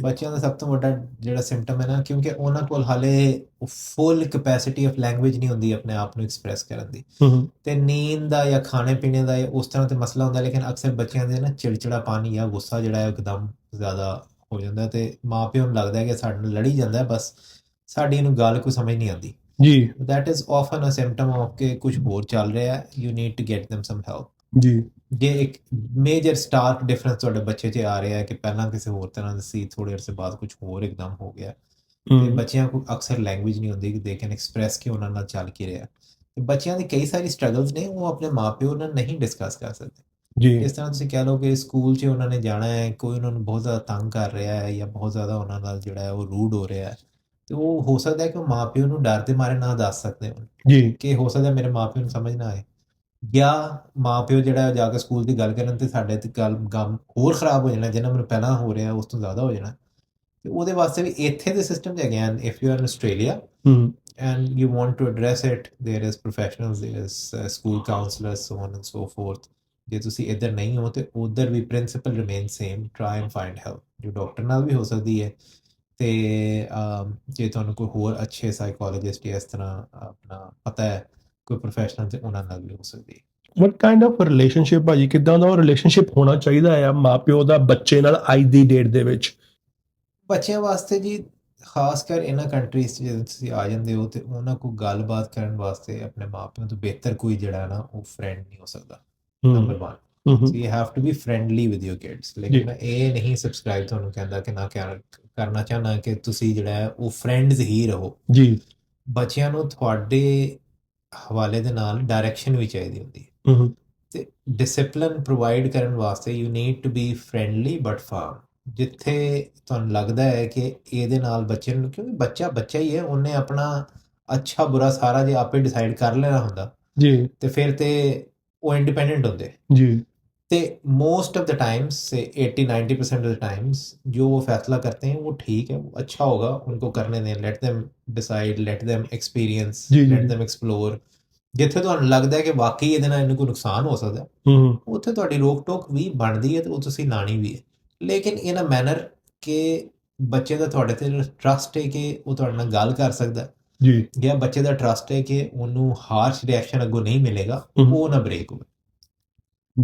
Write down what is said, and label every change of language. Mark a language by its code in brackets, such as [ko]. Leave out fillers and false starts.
[pa] ਬੱਚਿਆਂ ਦਾ ਸਭ ਤੋਂ ਵੱਡਾ ਜਿਹੜਾ ਸਿੰਪਟਮ ਹੈ ਨਾ, ਕਿਉਂਕਿ ਉਹਨਾਂ ਕੋਲ ਹਾਲੇ [en] full capacity of language [pa] ਨਹੀਂ ਹੁੰਦੀ ਆਪਣੇ ਆਪ ਨੂੰ ਐਕਸਪ੍ਰੈਸ ਕਰਨ ਦੀ, ਹੂੰ ਤੇ ਨੀਂਦ ਦਾ ਜਾਂ ਖਾਣੇ ਪੀਣੇ ਦਾ ਜਾਂ ਉਸ ਤਰ੍ਹਾਂ ਤੇ ਮਸਲਾ ਹੁੰਦਾ, ਲੇਕਿਨ ਅਕਸਰ ਬੱਚਿਆਂ ਦੇ ਨਾ ਚਿੜਚਿੜਾਪਨ ਜਾਂ ਗੁੱਸਾ ਜਿਹੜਾ ਹੈ ਉਹ ਇੱਕਦਮ ਜ਼ਿਆਦਾ ਹੋ ਜਾਂਦਾ, ਤੇ ਮਾਂ ਪਿਓ ਨੂੰ ਲੱਗਦਾ ਹੈ ਕਿ ਸਾਡੇ ਨਾਲ ਲੜੀ ਜਾਂਦਾ ਹੈ, ਬਸ ਸਾਡੀ ਇਹਨੂੰ ਗੱਲ ਕੋਈ ਸਮਝ ਨਹੀਂ ਆਉਂਦੀ। ਜੀ [en] that is often a symptom of [pa] ਕਿ ਕੁਝ ਹੋਰ ਚੱਲ ਰਿਹਾ ਹੈ, [en] you need to get them some help। [pa] ਜੀ ਜੇ ਇੱਕ ਮੇਜਰ ਸਟਾਰਕ ਡਿਫਰੈਂਸ ਤੁਹਾਡੇ ਬੱਚੇ 'ਚ ਆ ਰਿਹਾ ਹੈ ਕਿ ਪਹਿਲਾਂ ਕਿਸੇ ਹੋਰ ਤਰ੍ਹਾਂ ਦਾ ਸੀ, ਥੋੜੇ ਅਰਸੇ ਬਾਅਦ ਕੁਝ ਹੋਰ ਇੱਕਦਮ ਹੋ ਗਿਆ, ਤੇ ਬੱਚਿਆਂ ਕੋਲ ਅਕਸਰ ਲੈਂਗੁਏਜ ਨਹੀਂ ਹੁੰਦੀ ਕਿ [en] they can express [pa] ਕਿ ਉਹਨਾਂ ਨਾਲ ਚੱਲ ਕੀ ਰਿਹਾ, ਤੇ ਬੱਚਿਆਂ ਦੀ ਕਈ ਸਾਰੀ ਸਟਰਗਲਸ ਨੇ, ਉਹ ਆਪਣੇ ਮਾਪਿਓ ਨਾਲ ਨਹੀਂ ਡਿਸਕਸ ਕਰ ਸਕਦੇ। ਜੀ ਜਿਸ ਤਰ੍ਹਾਂ ਤੁਸੀਂ ਕਹਿ ਲਓ ਕਿ ਸਕੂਲ 'ਚ ਉਹਨਾਂ ਨੇ ਜਾਣਾ ਹੈ, ਕੋਈ ਉਹਨਾਂ ਨੂੰ ਬਹੁਤ ਜ਼ਿਆਦਾ ਤੰਗ ਕਰ ਰਿਹਾ ਹੈ ਜਾਂ ਬਹੁਤ ਜ਼ਿਆਦਾ ਉਹਨਾਂ ਨਾਲ ਜਿਹੜਾ ਹੈ ਉਹ ਰੂਡ ਹੋ ਰਿਹਾ ਹੈ, ਤੇ ਉਹ ਹੋ ਸਕਦਾ ਹੈ ਕਿ ਉਹ ਮਾਪਿਓ ਨੂੰ ਡਰ ਦੇ ਮਾਰੇ ਨਾ ਦੱਸ ਸਕਦੇ ਹੋਣ, ਜੀ ਕਿ ਹੋ ਸਕਦਾ ਮੇਰੇ ਮਾਪਿਓ ਨੂੰ ਸਮਝ ਨਾ ਆਏ, ਜਾਂ ਮਾਪਿਓ ਜਿਹੜਾ ਜਾ ਕੇ ਸਕੂਲ ਦੀ ਗੱਲ ਕਰਨ ਤੇ ਸਾਡੇ ਤੇ ਗੱਲ ਗਮ ਹੋਰ ਖਰਾਬ ਹੋ ਜਾਣਾ, ਜਿੰਨਾ ਮੈਨੂੰ ਪਹਿਲਾਂ ਹੋ ਰਿਹਾ ਉਸ ਤੋਂ ਜ਼ਿਆਦਾ ਹੋ ਜਾਣਾ। ਤੇ ਉਹਦੇ ਵਾਸਤੇ ਵੀ ਇੱਥੇ ਦੇ ਸਿਸਟਮ ਹੈਗੇ ਹਨ। [en] if you are in Australia [pa] ਹੂੰ [en] and you want to address it, there is professionals, there is school counselors, so on and so forth। [pa] ਜੇ ਤੁਸੀਂ ਇੱਧਰ ਨਹੀਂ ਹੋ ਤੇ ਉੱਧਰ ਵੀ [en] principle remain same, try and find help, [pa] ਜੋ ਡਾਕਟਰ ਨਾਲ ਵੀ ਹੋ ਸਕਦੀ ਹੈ, ਤੇ ਜੇ ਤੁਹਾਨੂੰ ਕੋਈ ਹੋਰ ਅੱਛੇ ਸਾਈਕੋਲੋਜਿਸਟ ਜਾਂ ਇਸ ਤਰ੍ਹਾਂ ਆਪਣਾ ਪਤਾ ਹੈ ਕੋਈ ਪ੍ਰੋਫੈਸ਼ਨਲ, ਤੇ ਉਹਨਾਂ ਨਾਲ ਵੀ ਹੋ ਸਕਦੀ ਹੈ। [en] what kind of relationship [pa] ਭਾਜੀ, ਕਿੱਦਾਂ ਦਾ ਰਿਲੇਸ਼ਨਸ਼ਿਪ ਹੋਣਾ ਚਾਹੀਦਾ ਆ ਮਾਪਿਓ ਦਾ ਬੱਚੇ ਨਾਲ ਅੱਜ ਦੀ ਡੇਟ ਦੇ ਵਿੱਚ? ਬੱਚਿਆਂ ਵਾਸਤੇ ਜੀ, ਖਾਸ ਕਰ ਇਹਨਾਂ ਕੰਟਰੀਜ਼ 'ਚ ਜਦੋਂ ਤੁਸੀਂ ਆ ਜਾਂਦੇ ਹੋ, ਤੇ ਉਹਨਾਂ ਕੋਲ ਗੱਲਬਾਤ ਕਰਨ ਵਾਸਤੇ ਆਪਣੇ ਮਾਪਿਆਂ ਤੋਂ ਬਿਹਤਰ ਕੋਈ ਜਿਹੜਾ ਨਾ ਉਹ ਫਰੈਂਡ ਨਹੀਂ ਹੋ ਸਕਦਾ। ਨੰਬਰ 1, ਹੂੰ [en] So you have to be friendly with your kids. [pa] ਲੇਕਿਨ ਮੈਂ ਇਹ ਨਹੀਂ ਸਬਸਕ੍ਰਾਈਬ ਤੁਹਾਨੂੰ ਕਹਿੰਦਾ ਕਿ ਨਾ ਕਰਨਾ ਚਾਹੁੰਦਾ ਕਿ ਤੁਸੀਂ ਜਿਹੜਾ ਹੈ ਉਹ ਫਰੈਂਡਸ ਹੀ ਰਹੋ। ਜੀ ਬੱਚਿਆਂ ਨੂੰ ਤੁਹਾਡੇ ਹਵਾਲੇ ਦੇ ਨਾਲ ਡਾਇਰੈਕਸ਼ਨ ਵੀ ਚਾਹੀਦੀ ਹੁੰਦੀ ਹੈ, ਹੂੰ ਤੇ ਡਿਸਪਲਿਨ ਪ੍ਰੋਵਾਈਡ ਕਰਨ ਵਾਸਤੇ [en] You need to be friendly but firm. [pa] ਜਿੱਥੇ ਤੁਹਾਨੂੰ ਲੱਗਦਾ ਹੈ ਕਿ ਇਹਦੇ ਨਾਲ ਬੱਚੇ ਨੂੰ, ਕਿਉਂਕਿ ਬੱਚਾ ਹੀ ਹੈ, ਉਹਨੇ ਆਪਣਾ ਅੱਛਾ ਬੁਰਾ ਸਾਰਾ ਜੇ ਆਪੇ ਡਿਸਾਈਡ ਕਰ ਲੈਣਾ ਹੁੰਦਾ, ਜੀ ਤੇ ਫਿਰ ਤੇ ਉਹ ਇੰਡੀਪੈਂਡੈਂਟ ਹੁੰਦੇ, ਜੀ [hi] ਤੇ [en] most of the times [hi] से 80-90% ऑफ द टाइम्स जो वो फैसला करते हैं वो ठीक है, वो अच्छा होगा, उनको करने दें, [en] let them decide, let them experience, [pa] ਜੀ ਜੀ [en] Let them explore. [pa] ਜਿੱਥੇ ਤੁਹਾਨੂੰ ਲੱਗਦਾ ਹੈ ਕਿ ਵਾਕਈ ਇਹਦੇ ਨਾਲ ਇਹਨੂੰ ਕੋਈ ਨੁਕਸਾਨ ਹੋ ਸਕਦਾ, ਹੂੰ ਉੱਥੇ ਤੁਹਾਡੀ ਰੋਕ ਟੋਕ ਵੀ ਬਣਦੀ ਹੈ, ਤੇ ਉਹ ਤੁਸੀਂ ਲਾਣੀ ਵੀ ਹੈ, ਲੇਕਿਨ [en] in a manner [pa] ਕਿ ਬੱਚੇ ਦਾ ਤੁਹਾਡੇ ਤੇ ਟਰਸਟ ਹੈ ਕਿ ਉਹ ਤੁਹਾਡੇ ਨਾਲ ਗੱਲ ਕਰ ਸਕਦਾ, ਜੀ ਜਾਂ ਬੱਚੇ ਦਾ ਟਰਸਟ ਹੈ ਕਿ ਉਹਨੂੰ ਹਾਰਸ਼ ਰਿਐਕਸ਼ਨ ਅੱਗੋਂ ਨਹੀਂ ਮਿਲੇਗਾ, ਉਹ ਨਾ ਬ੍ਰੇਕ ਹੋਵੇ।